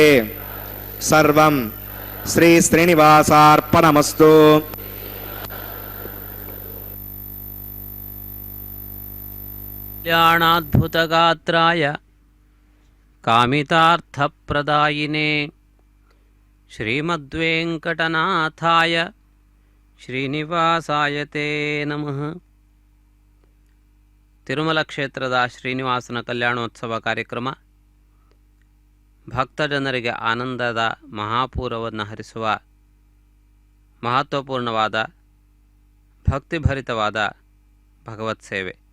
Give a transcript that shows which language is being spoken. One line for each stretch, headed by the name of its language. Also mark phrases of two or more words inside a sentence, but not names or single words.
Sanskrit: సర్వం శ్రీ శ్రీనివాసార్పణమస్తు. కళ్యాణాద్భుతగాత్రాయ కామితార్థప్రదాయినే శ్రీమద్వేంకటనాథాయ ಶ್ರೀನಿವಾಸಾಯ ತೇ ನಮಃ.
Kannada: ತಿರುಮಲ ಕ್ಷೇತ್ರದ ಶ್ರೀನಿವಾಸನ ಕಲ್ಯಾಣೋತ್ಸವ ಕಾರ್ಯಕ್ರಮ ಭಕ್ತಜನರಿಗೆ ಆನಂದದ ಮಹಾಪೂರವನ್ನು ಹರಿಸುವ ಮಹತ್ವಪೂರ್ಣವಾದ ಭಕ್ತಿಭರಿತವಾದ ಭಗವತ್ ಸೇವೆ.